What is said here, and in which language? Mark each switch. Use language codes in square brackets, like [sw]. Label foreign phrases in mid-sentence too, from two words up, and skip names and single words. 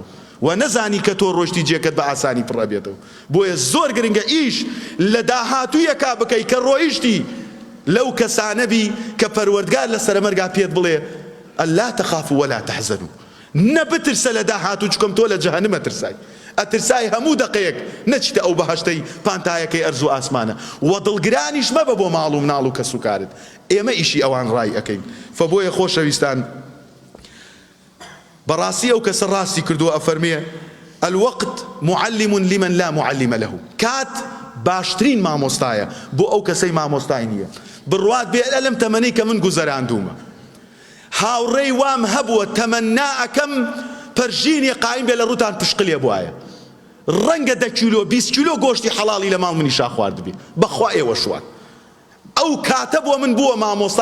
[ckb] و نەزانی کە تۆ ڕۆشتی جێکت بە ئاسانی پڕەبێتەوە بۆیە زۆر گرنگە ئیش لە داهاتوویەکا بکەی کە ڕۆیشتی لەو کەسانەبی کە پەروەردگار لە سەرمەرگا پێت بڵێ [ar] ئەلا تەخافوا ولا تەحزەنوا [ckb] نەبترسە لە داهاتوو چکەم تۆ لە جەهەنەمە ترسای ئەترسای هەموو دەقەیەک نەچیتە ئەو بەهەشتەی پانتایەکەی ئەرز و ئاسمانە و دڵگرانیش مەبە بۆ ماڵ و مناڵ و کەس و کارت ئێمە ئیشی ئەوان ڕای ئەەکەین فبۆیە خۆشەویستان بەڕاستی ئەو کەسە ڕاستی کردووە ئەفەرمێ [ar] الوقت معلم لمن لا معلم له [ckb] کات باشترین مامۆستایە بۆ ئەو کەسەی مامۆستای نییە بڕوات بێ لەم تەمەنەی کە من گوزەراندوومە هاوڕێی وام هەبووە تەمەنا ئەکەم پەرژینی قایم بێ لە ڕووتان پشقلێ بواە ڕەنگە 10 کیلۆ 20 کیلۆ گۆشتی حەڵاڵی لە ماڵ منیشا خواردبی بەخوا ئێوە شوان ئەو کاتە بۆ من بووە مامۆستا